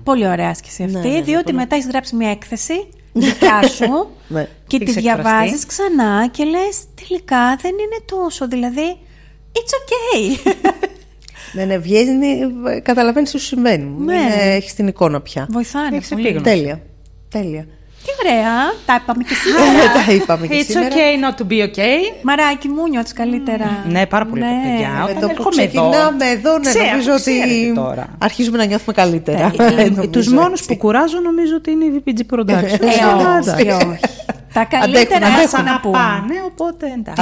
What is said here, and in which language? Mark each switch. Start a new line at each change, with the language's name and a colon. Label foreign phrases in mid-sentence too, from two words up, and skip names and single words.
Greek: Πολύ ωραία άσκηση αυτή, διότι μετά έχεις γράψει μια έκθεση δικιά σου και τη διαβάζεις ξανά και λες τελικά δεν είναι τόσο, δηλαδή
English: it's okay.
Greek: Ναι, βγαίνει, καταλαβαίνεις τι σου συμβαίνει. Έχεις την εικόνα πια. Βοηθάνε πολύ. Τέλεια. Τι ωραία, τα είπαμε και σήμερα. Τα είπαμε και σήμερα.
English: It's okay not to be okay.
Greek: Μαράκι μου, νιώθεις καλύτερα. Ναι, πάρα πολύ, παιδιά. Με το που ξεκινάμε εδώ, νομίζω ότι αρχίζουμε να νιώθουμε καλύτερα. Τους μόνους που κουράζω νομίζω ότι είναι η VPG Production. Όχι. Τα καλύτερα άσχα να πάνε, οπότε εντάξει.